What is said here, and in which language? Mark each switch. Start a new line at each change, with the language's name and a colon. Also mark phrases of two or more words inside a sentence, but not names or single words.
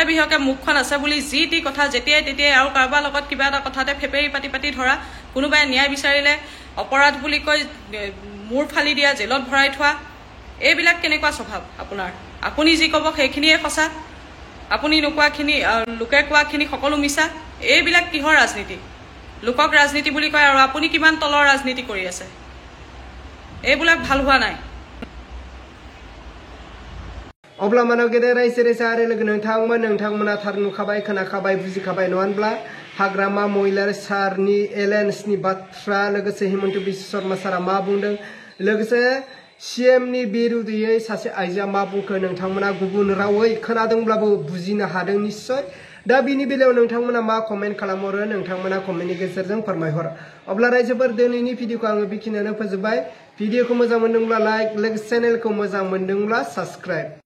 Assamese: বিহকে মুখখন আছে বুলি যি টি কথা যেতিয়াই তেতিয়াই আৰু কাৰোবাৰ লগত কিবা এটা কথাতে ফেপেৰি পাতি ধৰা কোনোবাই ন্যায় বিচাৰিলে অপৰাধ বুলি কৈ মূৰ ফালি দিয়া জেলত ভৰাই থোৱা এইবিলাক কেনেকুৱা স্বভাৱ আপোনাৰ আপুনি যি ক'ব সেইখিনিয়ে সঁচা আপুনি নোকোৱাখিনি লোকে কোৱাখিনি সকলো মিছা এইবিলাক কিহৰ ৰাজনীতি লোকক ৰাজনীতি বুলি কয় আৰু আপুনি কিমান তলৰ ৰাজনীতি কৰি আছে এইবিলাক ভাল হোৱা নাই
Bodo: अब्ला मानव गेदेर रायजो राजा आरो लोगो नोंथांमोना थार नुखाबाय खोनाखाबाय बुजिखाबाय नङा होनब्ला हाग्रामा महिलार सारनि एलायन्सनि बाथ्रा लोगोसे हिमन्त बिश्व शर्मा सारा मा बुंदों लोगोसे सीएमनि बिरुदैयै सासे आइजोआ मा बुंखो नोंथांमोना गुबुन रावै खोनादोंब्लाबो बुजिनो हादों निश्चय दा बिनि बेलायाव नोंथांमोना मा कमेन्ट खालामहरो नोंथांमोना कमेन्टनि गेजेरजों फोरमायहर अब्ला रायजोफोर दिनैनि भिडिअखौ आङो बेखिनियावनो फोजोबबाय भिडिअखौ मोजां मोनदोंब्ला लाइक लोगोसे चेनेलखौ मोजां मोनदोंब्ला साबस्क्राइब